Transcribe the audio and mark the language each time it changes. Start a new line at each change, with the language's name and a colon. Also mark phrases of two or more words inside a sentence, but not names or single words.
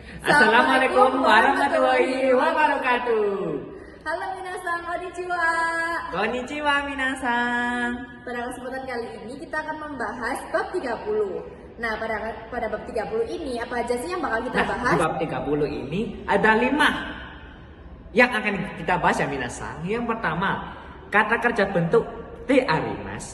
Arabic: Assalamualaikum warahmatullahi wabarakatuh.
Japanese: Halo みなさん、こんにちは. こんにちはみなさん.
Indonesian: Pada kesempatan kali ini kita akan membahas bab 30. Nah, pada bab 30 ini apa aja sih yang bakal kita bahas? Di bab 30 ini ada 5 yang akan kita bahas ya minasan. Yang pertama, kata kerja bentuk
Japanese: てあります.